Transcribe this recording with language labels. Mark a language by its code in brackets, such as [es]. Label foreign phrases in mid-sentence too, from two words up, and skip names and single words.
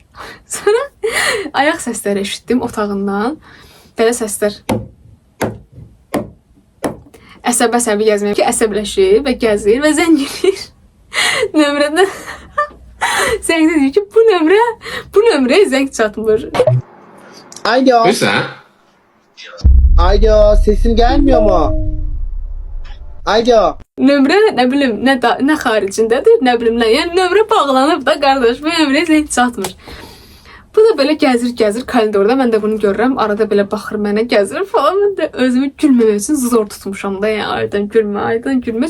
[az] Sonra ayaq səsləri eşitdim otağından. Belə səslər. Əsəb-əsəbi gəzməyəm ki, əsəbləşir və gəzir və zəng edir. Nömrədən zəngdə deyir ki, bu nömrəyə zəng çatmır. Alo. [tr] Lütfen. Alo, sesim gelmiyor mu? Alo. [az] Nömrə, nə bilim, nə xaricindədir, nə bilim, nə. Yəni nömrə bağlanıb da, qardaş, bu nömrəyə zəng çatmır. Bu da belə gəzir koridorda. Mən də bunu görürəm. Arada belə baxır mənə, gəzir falan. Mən də özümü gülməmək üçün zor tutmuşam da. Yəni aydan gülmə.